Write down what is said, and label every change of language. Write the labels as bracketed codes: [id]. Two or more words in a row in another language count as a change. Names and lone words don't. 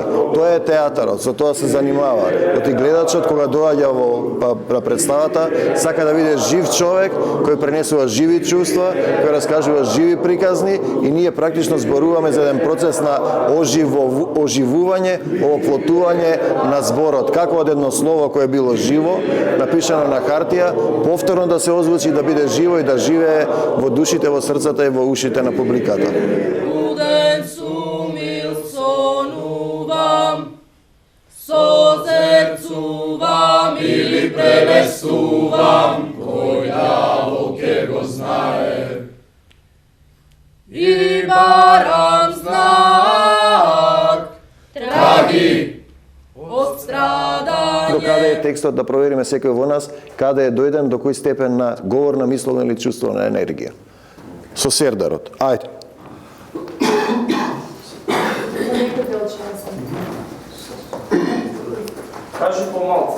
[mk] Тоа е театарот, со тоа се занимава. Оти гледачот кога доаѓа во представата, сака да биде жив човек кој пренесува живи чувства, кој раскажува живи приказни и ние практично зборуваме за еден процес на оживување, оплотување на зборот, како од едно слово кое било живо, напишано на хартија, повторно да се озвучи, да биде живо и да живее во душите, во срцата и во ушите на публиката. Sozercuvam ili prenesuvam, koja oke go znaje. I baram znak, tragi od stradanje. До каде е текстот, да провериме секој во нас, каде е дојден, до кој степен на говорна, мисловна или чувствена енергија. Со сердарот. Ајде. Кажи помалце.